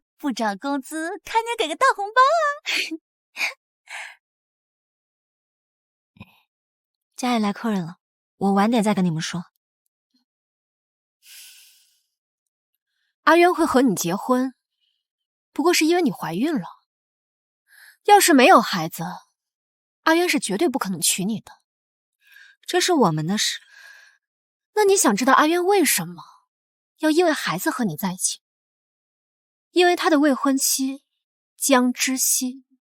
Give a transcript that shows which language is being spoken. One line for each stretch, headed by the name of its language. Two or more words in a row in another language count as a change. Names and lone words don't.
Chinese: 不漲工資，開年給個大紅包啊！家裡來客人了，我晚點再跟你們說。阿淵會和你結婚，不過是因為你懷孕了。要是沒有孩子，阿淵是絕對不可能娶你的。這是我們的事，那你想知道阿淵為什麼要因為孩子和你在一起？因為他的未婚妻江之熙。